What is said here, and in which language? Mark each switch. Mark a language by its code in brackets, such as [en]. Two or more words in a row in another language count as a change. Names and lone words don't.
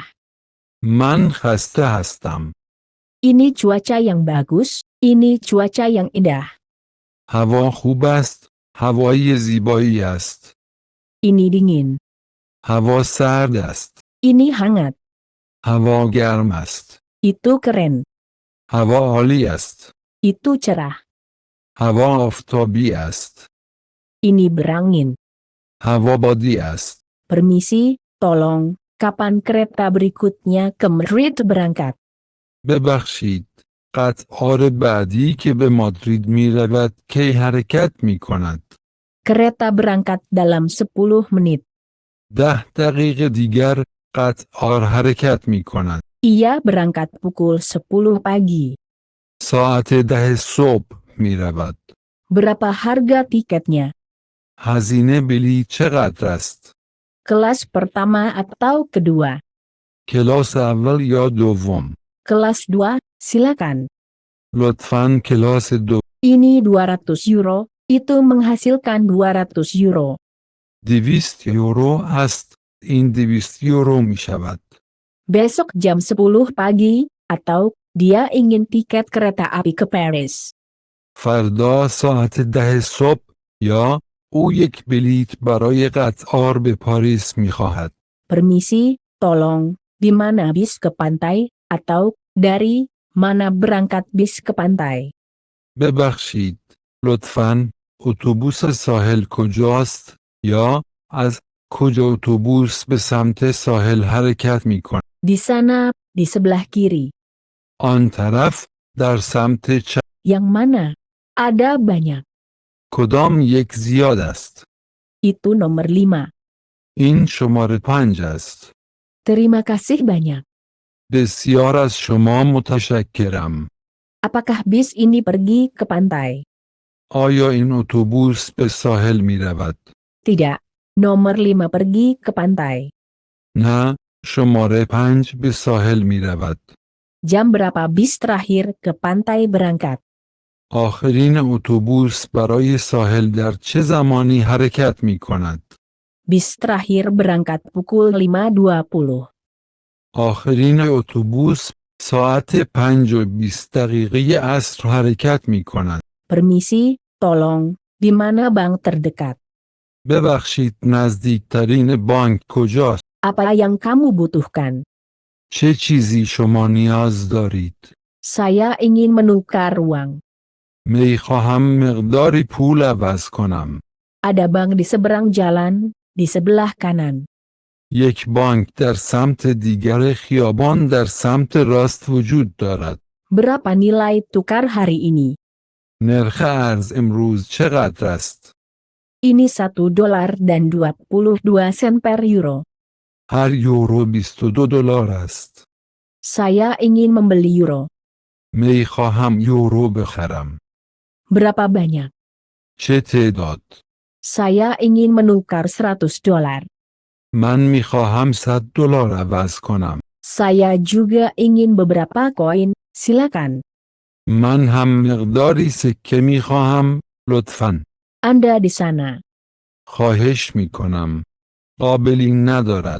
[fa] من خسته هستم. [id] Ini cuaca yang bagus, ini cuaca yang indah. [fa] هوا خوب است. هوای زیبایی است. [id] Ini dingin. [fa] هوا سرد است. [id] Ini hangat. [fa] هوا گرم است. [id] Itu keren. [fa] هوا عالی است. [id] Itu cerah. [fa] هوا آفتابی است. [id] Ini berangin. [fa] هوا بادی است. [id] Permisi, tolong, kapan kereta berikutnya ke Madrid berangkat? [fa] ببخشید. قطار بعدی که به مادرید می رود کی حرکت می کند؟ [id] Kereta berangkat dalam 10 menit. [fa] 10 دقیقه دیگر قطار حرکت می کند. [id] Ia berangkat pukul 10 pagi. [fa] ساعت 10 صبح می رود. [id] Berapa harga tiketnya? [fa] هزینه بلیط چقدر است؟ [id] Kelas pertama atau kedua? [fa] کلاس اول یا دوم؟ [id] Kelas 2, silakan. [fa] لطفاً کلاس دو. [id] Ini 200 euro, itu menghasilkan 200 euro. [fa] 200 یورو است. این 200 یورو می شود. [id] Besok jam 10 pagi, atau dia ingin tiket kereta api ke Paris. [fa] فردا ساعت 10 صبح یا او یک بلیط برای قطار به پاریس می خواهد. [id] Permisi, tolong, di mana bis ke pantai, atau dari mana berangkat bis ke pantai. [fa] ببخشید. لطفاً اتوبوس ساحل کجاست؟ یا از کجا اتوبوس به سمت ساحل حرکت می‌کند؟ [id] Di sana, di sebelah kiri. [fa] آن طرف در سمت چپ. [id] Yang mana? Ada banyak. [fa] کدام یک زیاد است؟ [id] Itu nomor 5. [fa] این شماره 5 است. [id] Terima kasih banyak. [fa] بسیار از شما متشکرم. [id] Apakah bis ini pergi ke pantai? [fa] آیا این اتوبوس به ساحل می رود؟ [id] Tidak. Nomor 5 pergi ke pantai. [fa] نه، شماره 5 به ساحل می رود. [id] Jam berapa bis terakhir ke pantai berangkat? [fa] آخرین اتوبوس برای ساحل در چه زمانی حرکت می کند؟ [id] Bis terakhir berangkat pukul 5.20. [fa] آخرین اتوبوس ساعت 5:20 عصر حرکت می کند. [id] Permisi, tolong, di mana bank terdekat? [fa] ببخشید، نزدیکترین بانک کجاست؟ [id] Apa yang kamu butuhkan? [fa] چه چیزی شما نیاز دارید؟ [id] Saya ingin menukar uang. [fa] می خواهم مقداری پول عوض کنم. [id] Ada bank di seberang jalan, di sebelah kanan. [fa] یک بانک در سمت دیگر خیابان در سمت راست وجود دارد. [id] Berapa nilai tukar hari ini? [fa] نرخ ارز امروز چقدر است؟ [id] Ini $1 dan 22 sen per euro. [fa] هر یورو 22 دلار است. [id] Saya ingin membeli euro. [fa] می خواهم یورو بخرم. [id] Berapa banyak? [fa] چه تعداد؟ [id] Saya ingin menukar $100. [fa] من می خواهم 100 دلار عوض کنم. [id] Saya juga ingin beberapa koin, silakan. [fa] من هم مقداری سکه می خواهم، لطفاً. [id] Anda di sana. [fa] خواهش می کنم. قابلی ندارد.